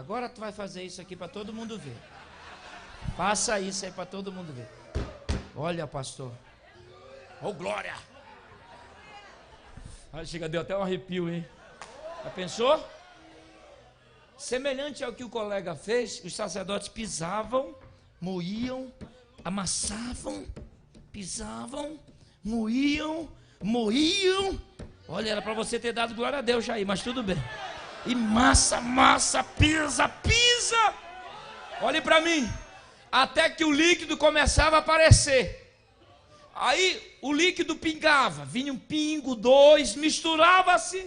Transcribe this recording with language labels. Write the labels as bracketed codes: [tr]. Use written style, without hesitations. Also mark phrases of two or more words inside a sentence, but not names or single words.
[pt] Agora tu vai fazer isso aqui para todo mundo ver. Faça isso aí para todo mundo ver. Olha, pastor. Oh, glória. Chega, deu até um arrepio, hein? Já pensou? Semelhante ao que o colega fez, os sacerdotes pisavam, moíam, amassavam, pisavam, moíam. Olha, era para você ter dado glória a Deus já aí, mas tudo bem. E massa, pisa. Olhe para mim. Até que o líquido começava a aparecer. Aí o líquido pingava, vinha um pingo, dois, misturava-se.